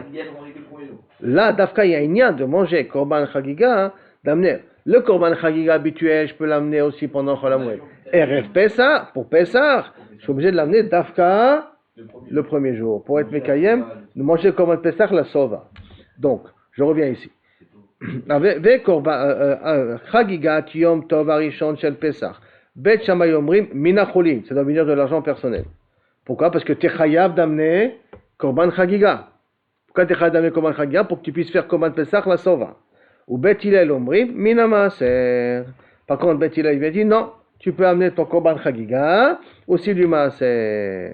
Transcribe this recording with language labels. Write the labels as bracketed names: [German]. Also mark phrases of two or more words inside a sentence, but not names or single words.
[French] Là, Dafka, il y a une lien de manger [Hebrew] קרבן חגיגה, [French] d'amener le [Hebrew] קרבן חגיגה [French] habituel, je peux l'amener aussi pendant Chol HaMoed. Erev Pesach, pour Pesach, je suis obligé de l'amener Dafka le premier jour. Pour être Mekayem, de manger le [Hebrew] קרבן פסח, על השובע. [French] Donc, je reviens ici. [Hebrew] חגיגה יום טוב הראשון של פסח. בית שמאי אומרים מן החולין, [French] ça doit venir de l'argent personnel. Pourquoi? Parce que tu es chayav d'amener [Hebrew] קרבן חגיגה. [French] Pourquoi tu es chayav d'amener [Hebrew] קרבן חגיגה? [French] Pour que tu puisses faire [Hebrew] קרבן פסח על השובע. ובית הלל אומרים מן המעשר. [French] Par contre, Bet Hillel il dit non, tu peux amener ton [Hebrew] קרבן חגיגה [French] aussi du Maaser.